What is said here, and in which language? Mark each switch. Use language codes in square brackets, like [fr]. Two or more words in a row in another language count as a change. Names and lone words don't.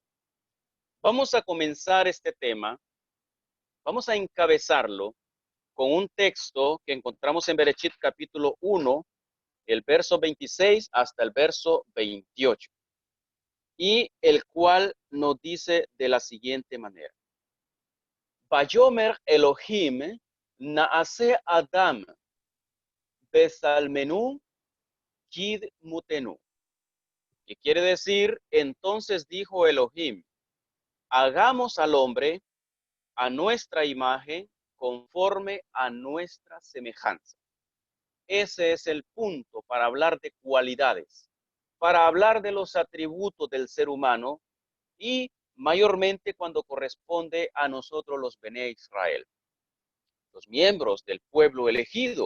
[es] Vamos a comenzar este tema. Vamos a encabezarlo con un texto que encontramos en Bereshit capítulo 1, el verso 26 hasta el verso 28, y el cual nos dice de la siguiente manera. [he] ויאמר אלוהים נעשה אדם בצלמנו כדמותנו. [es] Que quiere decir, entonces dijo Elohim, hagamos al hombre a nuestra imagen conforme a nuestra semejanza. Ese es el punto para hablar de cualidades, para hablar de los atributos del ser humano y mayormente cuando corresponde a nosotros los [he] בני ישראל, [es] los miembros del pueblo elegido.